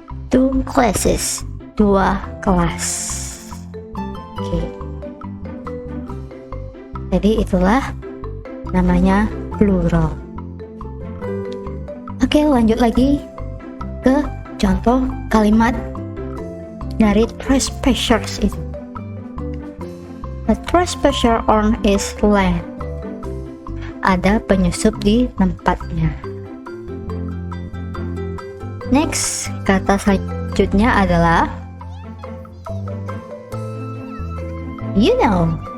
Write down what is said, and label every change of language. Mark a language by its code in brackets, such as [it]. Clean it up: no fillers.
[en] 2 classes, [id] 2 kelas. [en] Oke. [id] Jadi itulah namanya plural. Oke, lanjut lagi ke contoh kalimat dari trespassers itu. [en] A trespasser on his land. [id] ada penyusup di tempatnya. Next, kata selanjutnya adalah you know.